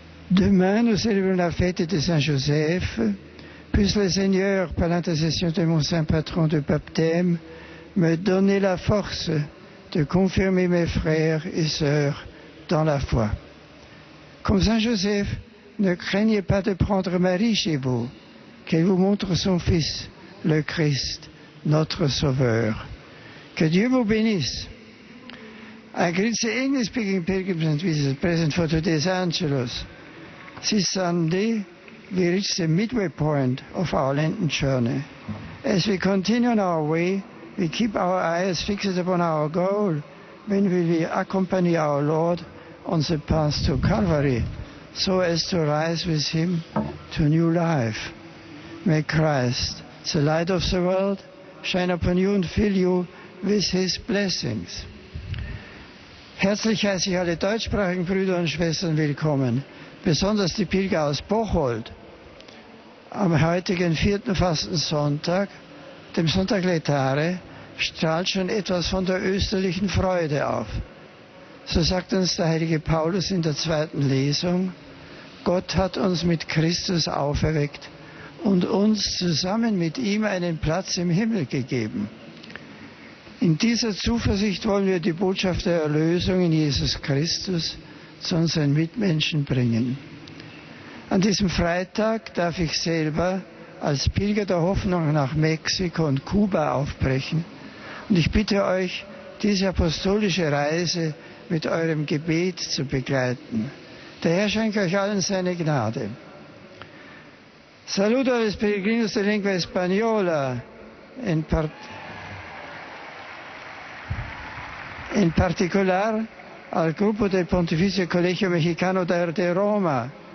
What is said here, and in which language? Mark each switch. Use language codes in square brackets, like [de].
[fr] Demain, nous célébrons la fête de Saint-Joseph. Puisse le Seigneur, par l'intercession de mon saint patron de baptême, me donner la force de confirmer mes frères et sœurs dans la foi. Comme Saint-Joseph, ne craignez pas de prendre Marie chez vous, qu'elle vous montre son Fils, le Christ, notre Sauveur. Que Dieu vous bénisse. [en] I greet the English-speaking pilgrims and visitors present for today's Angelus. This Sunday, we reach the midway point of our Lenten journey. As we continue on our way, we keep our eyes fixed upon our goal when we will accompany our Lord on the path to Calvary, so as to rise with Him to new life. May Christ, the light of the world, shine upon you and fill you with His blessings. [de] Herzlich heiße ich alle deutschsprachigen Brüder und Schwestern willkommen, besonders die Pilger aus Bocholt. Am heutigen 4. Fastensonntag, dem Sonntag Laetare, strahlt schon etwas von der österlichen Freude auf. So sagt uns der heilige Paulus in der 2. Lesung, Gott hat uns mit Christus auferweckt und uns zusammen mit ihm einen Platz im Himmel gegeben. In dieser Zuversicht wollen wir die Botschaft der Erlösung in Jesus Christus zu unseren Mitmenschen bringen. An diesem Freitag darf ich selber als Pilger der Hoffnung nach Mexiko und Kuba aufbrechen. Und ich bitte euch, diese apostolische Reise mit eurem Gebet zu begleiten. Der Herr schenke euch allen seine Gnade. [es] Saludo a los peregrinos de lengua española, en particular al grupo del Pontificio Colegio Mexicano de Roma,